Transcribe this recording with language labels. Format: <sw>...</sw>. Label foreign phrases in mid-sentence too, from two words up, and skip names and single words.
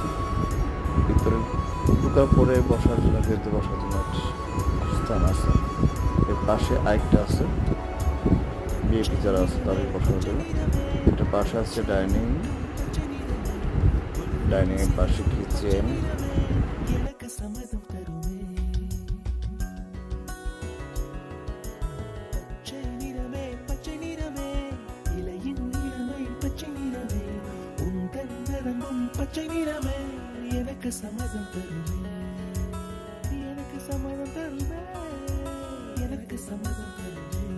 <bn>ভিতরে ঢোকার পরে বসার জন্য, গেটে বসার জন্য একটা স্থান আছে। এর পাশে আরেকটা আছে, ভিআইপি যারা আছে তাদের বসার জন্য। এটা পাশে আছে ডাইনিং, ডাইনিং এর পাশে কিচেন।</bn> <ta>பச்சை நிறமே எனக்கு சம்மதம் தருமே, எனக்கு சம்மதம் தருமே, எனக்கு சம்மதம் தருமே.</ta>